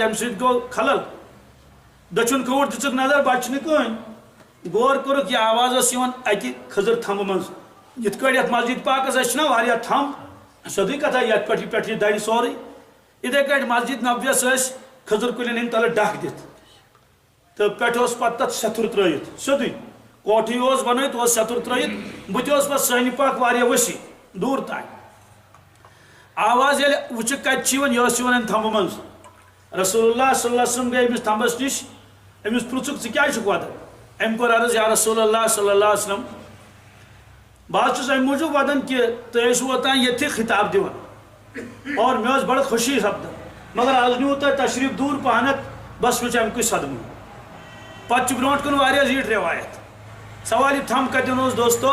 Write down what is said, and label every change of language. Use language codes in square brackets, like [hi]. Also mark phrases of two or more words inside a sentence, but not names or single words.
[ks] امہِ سۭتۍ گوٚو خلل دٔچھُن کھووُر دِژٕکھ نظر بچہٕ چھُ نہٕ کٕہٕنۍ غور کوٚرُکھ یہِ آواز ٲس یِوان اکہِ خٔزٕر تھمبہٕ منٛز یِتھ کٲٹھۍ یتھ مسجد پاکس ٲسۍ چھِنہ واریاہ تھمب سیٚودُے کتھا یتھ پٮ۪ٹھ یہِ درِ سورُے یِتھے کٲٹھۍ مسجد نبویس ٲسۍ خٔزٕر کُلٮ۪ن ہٕنٛدۍ تلہٕ ڈکھ دِتھ تہٕ پٮ۪ٹھٕ اوس پتہٕ تتھ سیٚتھُر ترٲیِتھ سیٚودُے کوٹھٕے اوس بنٲیِتھ اوس سیٚتھُر ترٲیِتھ بٕتھِ اوس پتہٕ سٲنہِ پاک واریاہ ؤسیع دوٗر تانۍ آواز ییٚلہِ وٕچھِکھ کتہِ چھِ یِوان یہِ ٲس یِوان امہِ تھمبہٕ منٛز [ar] رسول اللہ صلی اللہ علیہ وسلم [ks] گٔے أمِس تھمبس نِش أمِس پرٛژھُکھ ژٕ کیٛازِ چھُکھ ودان أمۍ کوٚر عرض [ar] یا رسول اللہ صلی اللہ علیہ وسلم [ks] بہٕ حظ چھُس امہِ موٗجوٗب ودان کہِ تُہۍ ٲسِو اوٚتانۍ ییٚتھی خطاب دِوان اور مےٚ ٲس بڑٕ خوشی سپدان مگر آز نیوٗ تۄہہِ تشریٖف دوٗر پہنتھ بس وٕچھ امہِ کُے صدمہٕ پتہٕ چھُ برونٛٹھ کُن واریاہ زیٖٹھ روایت سوال یہِ تھم کتٮ۪ن اوس دوستو